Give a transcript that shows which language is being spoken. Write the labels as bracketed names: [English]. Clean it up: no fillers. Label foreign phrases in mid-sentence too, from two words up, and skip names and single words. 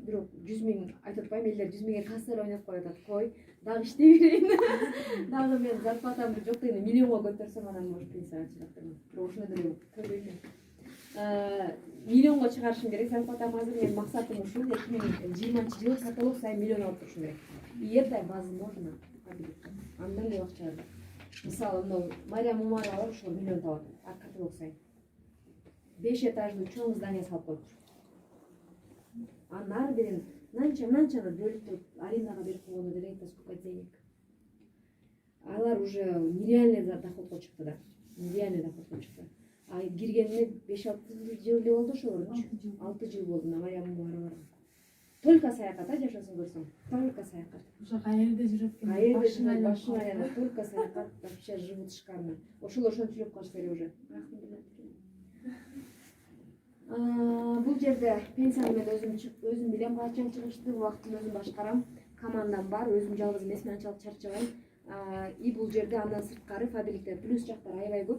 [Kyrgyz] Бирок 100 000 айтып атпайм, элдер 100 000ге кассалар ойноп коюп атат. Кой, дагы иштей берейин. Дагы мен зарплатамды жок дегенде миллионго көтөрсөм анан может пенсияга чыгат дейм. Бирок ошондой деле көрбөйм. Миллионго чыгарышым керек зарплатам азыр. Менин максатым ушул. 2020 жылы каталог сайын миллион алып турушум керек. [Russian] И это возможно. [Kyrgyz] Андан эле акча бар. Мисалы, мына Мариям Умарова ошол миллион табат. Каталог сайын. 5 этаждуу чоң здание салып коюптур. Анын ар бирин мынанчаны бөлүп арендага берип койгону деле [Russian] это сколько денег. [Kyrgyz] Алар [Russian] уже нереальный доходко [Kyrgyz] чыкты да. [Russian] Нереальный доходко [Kyrgyz] чыкты. А киргенине 5-6 жыл эле болду ошолорчу. 6 жыл болду Мариям Умарова. Только саякат жашасын көрсөм. Только саякат. Уже кайерде жүрөт экен. Башына аяна только саякат, [Russian] вообще живут шикарно. [Kyrgyz] Ошол ошентип жүрөп калыш керек уже. Бул жерде пенсиямды мен өзүм билем, качан чыгышты, убактымды өзүм башкарам. Командам бар, өзүм жалгыз эмесмин, анчалык чарчабайм. И бул жерде андан сырткары фабрикте плюс жактар аябай көп.